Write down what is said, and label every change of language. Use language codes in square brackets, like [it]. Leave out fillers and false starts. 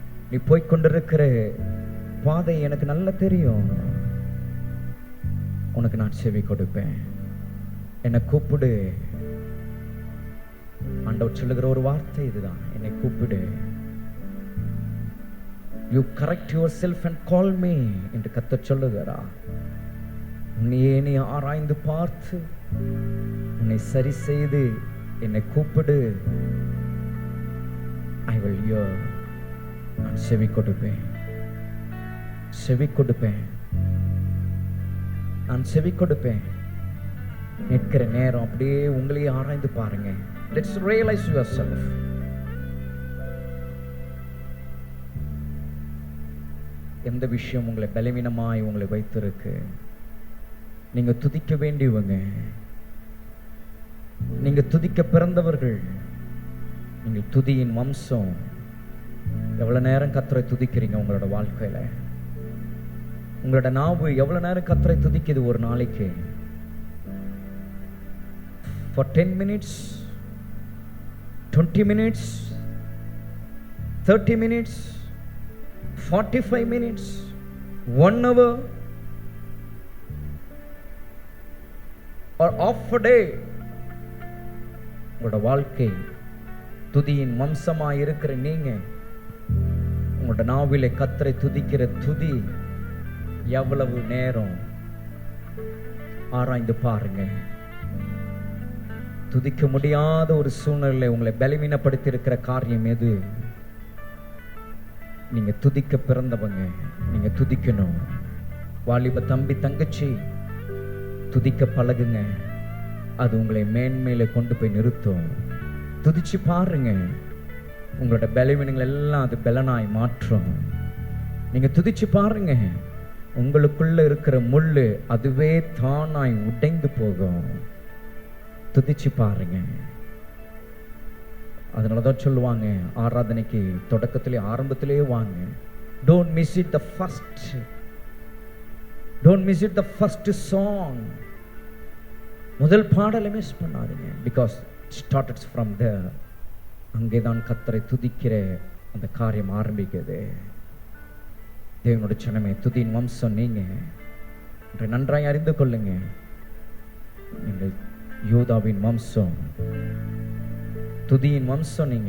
[ta] நீ போய்கொண்டிருக்கிற பாதை எனக்கு நல்லா தெரியும். உனக்கு நான் செவி கொடுப்பேன். என்னை கூப்பிடு. ஆண்டவர் சொல்லுகிற ஒரு வார்த்தை இதுதான், என்னை கூப்பிடு. [en] You correct yourself and call me [ta] என்று கர்த்தர் சொல்லுகிறார். உன்னையே நீ ஆராய்ந்து பார்த்து உன்னை சரி செய்து என்னை கூப்பிடு. [en] I will hear. [ta] நான் செவி கொடுப்பேன். செவி கொடுப்பேன். நான் செவி கொடுப்பேன். நிற்கிற நேரம் அப்படியே உங்களையே ஆராய்ந்து பாருங்க. [en] Let's realize yourself. [ta] எந்த விஷயம் உங்களை பலவீனமாய் உங்களை வைத்திருக்கு? நீங்க துதிக்க வேண்டியவங்க. நீங்க துதிக்க பிறந்தவர்கள். நீங்கள் துதியின் வம்சம். எவ்வளவு நேரம் கர்த்தரை துதிக்கிறீங்க உங்களோட வாழ்க்கையில? உங்களோட நாவு எவ்வளவு நேரம் கர்த்தரை துதிக்குது ஒரு நாளைக்கு? [en] For 10 minutes, 20 minutes, 30 minutes, 45 minutes, 1 hour, or half a day. [ta] உங்களோட வாழ்க்கை துதியின் வம்சமா இருக்கிற நீங்க உங்களோட நாவிலே கர்த்தரை துதிக்கிற துதி எவ்வளவு நேரம்? ஆராய்ந்து பாருங்க. துதிக்க முடியாத ஒரு சூழ்நிலை உங்களை பலவீனப்படுத்தி இருக்கிற காரியம் எது? நீங்க துதிக்க பிறந்தவங்க. நீங்க துதிக்கணும். வாலிப தம்பி தங்கச்சி, துதிக்க பழகுங்க. அது உங்களை மேன்மையில கொண்டு போய் நிறுத்தும். துதிச்சு பாருங்க. உங்களோட பலவீனங்கள் எல்லாம் அது பலனாய் மாற்றும். நீங்க துதிச்சு பாருங்க. உங்களுக்குள்ள இருக்கிற முள்ளு அதுவே தானாய் உடைந்து போகும். துதிச்சு பாருங்க. அதனாலதான் சொல்லுவாங்க, ஆராதனைக்கு தொடக்கத்திலே ஆரம்பத்திலே வாங்க. [en] Don't miss it the first. Don't miss it the first song. [ta] முதல் பாடலை மிஸ் பண்ணாதீங்க. [en] Because it started from there. [ta] அங்கேதான் கர்த்தரை துதிக்கிற அந்த காரியம் ஆரம்பிக்குது. தேவனுடைய ஜனமே, துதியின் வம்சம் நீங்க. நன்றாய் அறிந்து கொள்ளுங்க. நீங்கள் யூதாவின் வம்சம், துதியின் வம்சம்.